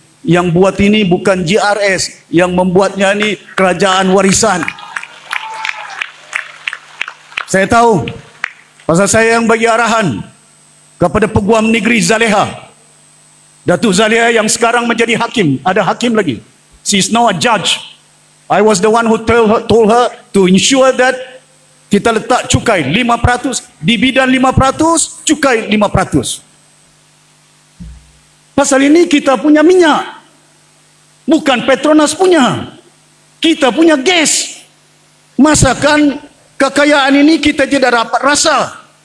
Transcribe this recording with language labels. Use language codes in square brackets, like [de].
[ms] Yang buat ini bukan JRS, yang membuatnya ini kerajaan warisan. Saya tahu, pasal saya yang bagi arahan kepada Peguam Negeri Zaleha. Datuk Zaleha yang sekarang menjadi hakim, ada hakim lagi. [en] She is now a judge. I was the one who told her to ensure that [ms] kita letak cukai 5%, dividen 5%, cukai 5%. Pasal ini kita punya minyak, bukan Petronas punya. Kita punya gas. Masakan kekayaan ini kita tidak dapat rasa.